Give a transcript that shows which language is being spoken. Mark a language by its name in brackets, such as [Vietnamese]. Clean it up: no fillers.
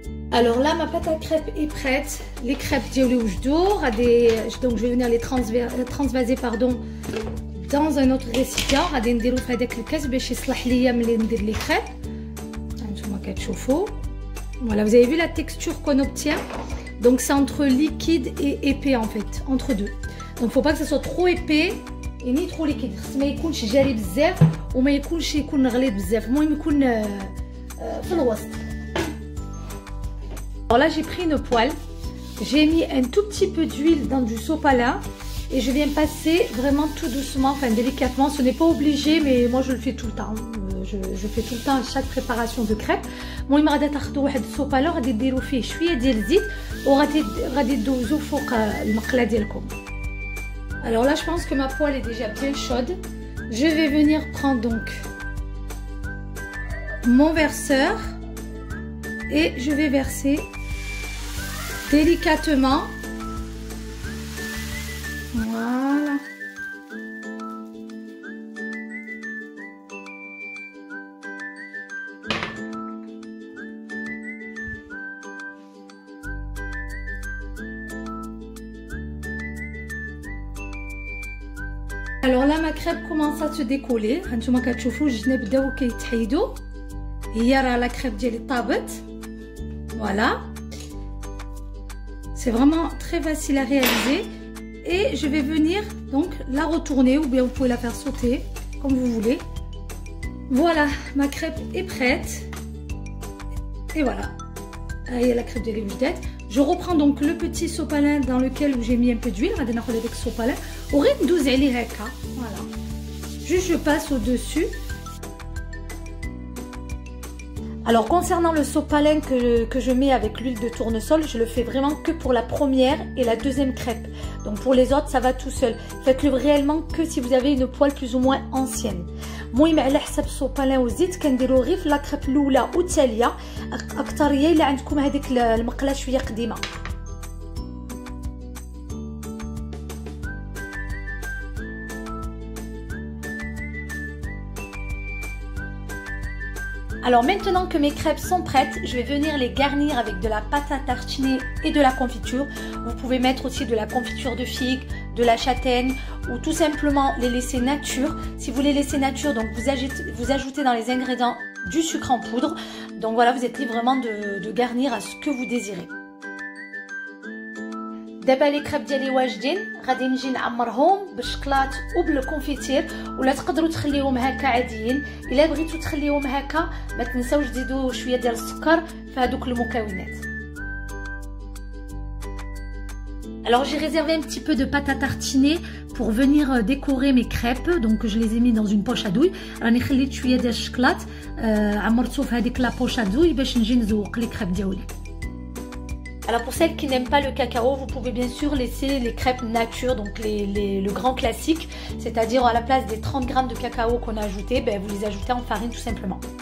[French] Alors là ma pâte à crêpes est prête. Les crêpes [Arabic] ديالي وجدوا، [French] donc je vais venir les transvaser pardon dans un autre récipient. [Arabic] غادي نديرو في هذاك الكاس باش يصلح ليا ملي ندير لي crêpes. هانتوما كتشوفوا. [French] Voilà, vous avez vu la texture qu'on obtient. Donc c'est entre liquide et épais en fait, entre deux. Donc faut pas que ça soit trop épais et ni trop liquide. [Arabic] ما يكونش جاري بزاف وما يكون غليظ بزاف، المهم يكون في الوسط. [French] Alors là j'ai pris une poêle, j'ai mis un tout petit peu d'huile dans du sopalin et je viens passer vraiment tout doucement, enfin délicatement. Ce n'est pas obligé mais moi je le fais tout le temps. Je fais tout le temps à chaque préparation de crêpes. [Arabic] المهم غادي تاخذوا واحد السوبالون غادي ديروا فيه شويه ديال الزيت وغادي تدوزوا فوق المقله ديالكم. [French] Alors là je pense que ma poêle est déjà bien chaude. Je vais venir prendre donc mon verseur et je vais verser délicatement. Voilà. Alors là ma crêpe commence à se décoller. [Arabic] هانتوما كتشوفوا الجناب بداو كيتحيدوا. هي راه لا crêpe ديالي طابت. [French] Voilà. C'est vraiment très facile à réaliser. Et je vais venir donc la retourner ou bien vous pouvez la faire sauter comme vous voulez. Voilà, ma crêpe est prête. Et voilà. Il y a la crêpe de l'huile. Je reprends donc le petit sopalin dans lequel j'ai mis un peu d'huile. On va [Arabic] ناخذ [French] avec sopalin. [Arabic] وريت ندوز عليه هكا. Voilà. [French] Juste je passe au-dessus. Alors concernant le sopalin que je mets avec l'huile de tournesol, je le fais vraiment que pour la première et la deuxième crêpe. Donc pour les autres, ça va tout seul. Faites-le réellement que si vous avez une poêle plus ou moins ancienne. [Arabic] المهم على حسب السوبالان والزيت كنديرو غير في لا كريب الاولى والثانيه اكثريه الا عندكم هذيك المقله شويه قديمه. [French] Alors maintenant que mes crêpes sont prêtes, je vais venir les garnir avec de la pâte à tartiner et de la confiture. Vous pouvez mettre aussi de la confiture de figue, de la châtaigne ou tout simplement les laisser nature. Si vous les laissez nature, donc vous ajoutez dans les ingrédients du sucre en poudre. Donc voilà, vous êtes libre vraiment de garnir à ce que vous désirez. [Arabic] دابا لي كريب ديالي واجدين، غادي نجي نعمرهم بالشكلاط وبالكونفيتير، ولا تقدروا تخليوهم هكا عاديين. الا بغيتو تخليوهم هكا ما تنساوش تزيدوا شويه ديال السكر في هذوك المكونات. [French] Alors j'ai réservé un petit peu de pâte à tartiner pour venir décorer mes crêpes. Donc je les ai mis dans une poche à douille. [Arabic] راني خليت شويه ديال الشكلاط عمرته في هذيك لا بوش à douille باش نجي نزوق لي كريب ديالي. [French] Alors pour celles qui n'aiment pas le cacao, vous pouvez bien sûr laisser les crêpes nature, donc le grand classique, c'est-à-dire à la place des 30 g de cacao qu'on a ajouté, ben vous les ajoutez en farine tout simplement.